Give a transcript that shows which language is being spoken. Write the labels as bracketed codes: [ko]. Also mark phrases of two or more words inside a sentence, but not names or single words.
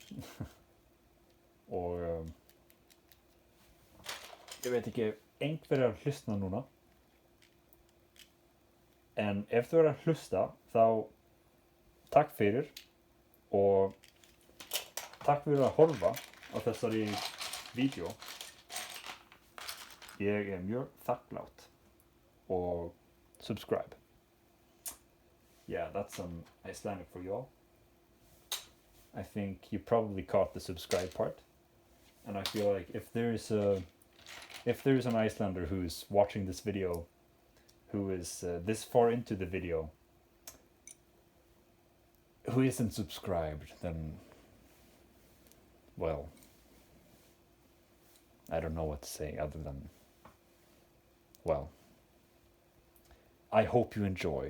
[is] og ég veit ekki einhver að hlusta núna en ef þú að hlusta þá takk fyrir og takk fyrir að horfa á þessari vídeo. Ég mjög þakklátt og subscribe. [en] Yeah, that's some Icelandic for y'all. I think you probably caught the subscribe part. And I feel like if there is an Icelander who's watching this video, who is this far into the video, who isn't subscribed, then, well, I don't know what to say other than, well, I hope you enjoy.